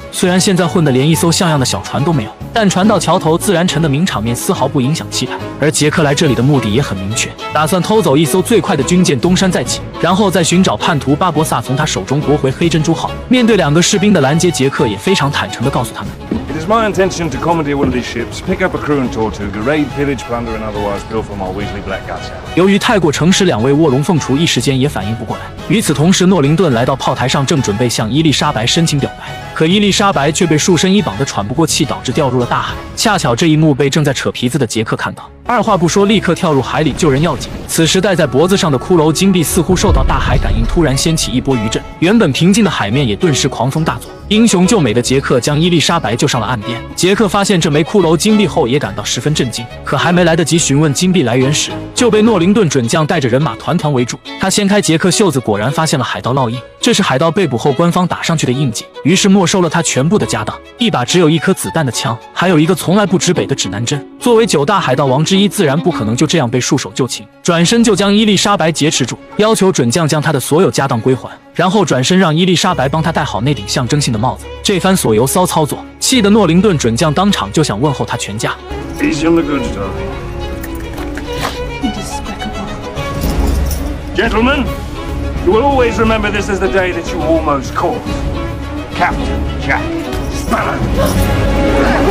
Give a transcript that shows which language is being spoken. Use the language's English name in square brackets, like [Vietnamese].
[Chinese] 虽然现在混得连一艘像样的小船都没有，但船到桥头自然沉的名场面丝毫不影响气派。而杰克来这里的目的也很明确，打算偷走一艘最快的军舰东山再起，然后再寻找叛徒巴博萨，从他手中夺回黑珍珠号。面对2个士兵的拦截，杰克也非常坦诚地告诉他们。 [English] It is my intention to commandeer one of these ships, pick up a crew and Tortuga, raid, pillage, plunder, and otherwise pilfer my Weasley blackguards out. [Chinese] 由于太过诚实，2位卧龙凤雏一时间也反应不过来。与此同时，诺灵顿来到炮台上，正准备向伊丽莎白申请表白，可伊丽莎白却被束身一绑得喘不过气，导致掉入了大海。恰巧这一幕被正在扯皮子的杰克看到，二话不说，立刻跳入海里救人要紧。此时戴在脖子上的骷髅金币似乎受到大海感应，突然掀起一波余震，原本平静的海面也顿时狂风大作。英雄救美的杰克将伊丽莎白救上了岸边。杰克发现这枚骷髅金币后也感到十分震惊，可还没来得及询问金币来源时，就被诺灵顿准将带着人马团团围住。他掀开杰克袖子，果然发现了海盗烙印，这是海盗被捕后官方打上去的印记，于是没收了他全部的家当，一把只有1颗子弹的枪，还有一个从来不指北的指南针。作为9大海盗王之一，自然不可能就这样被束手就擒，转身就将伊丽莎白劫持住，要求准将将他的所有家当归还，然后转身让伊丽莎白帮他戴好那顶象征性的帽子。这番所由骚操作，气得诺灵顿准将当场就想问候他全家。 [English] Easy on the goods, darling. Gentlemen, you will always remember this as the day that you almost caught Captain Jack Sparrow.